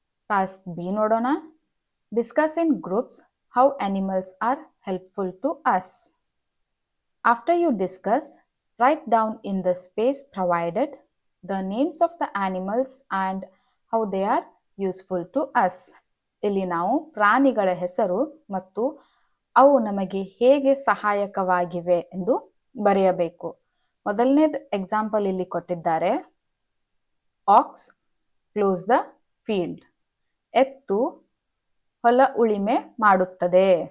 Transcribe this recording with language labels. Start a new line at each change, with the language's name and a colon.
English: Task B ನೋಡೋಣ. Discuss in groups how animals are helpful to us. After you discuss, write down in the space provided the names of the animals and how they are useful to us.
Kannada: ಇಲ್ಲಿ ನಾವು ಪ್ರಾಣಿಗಳ ಹೆಸರು ಮತ್ತು ಅವು ನಮಗೆ ಹೇಗೆ ಸಹಾಯಕವಾಗಿವೆ ಎಂದು ಬರೆಯಬೇಕು. ಮೊದಲನೇದು ಎಕ್ಸಾಂಪಲ್ ಇಲ್ಲಿ ಕೊಟ್ಟಿದ್ದಾರೆ.
English: ox close the field,
Kannada: ಎತ್ತು ಹೊಲ ಉಳಿಮೆ ಮಾಡುತ್ತದೆ.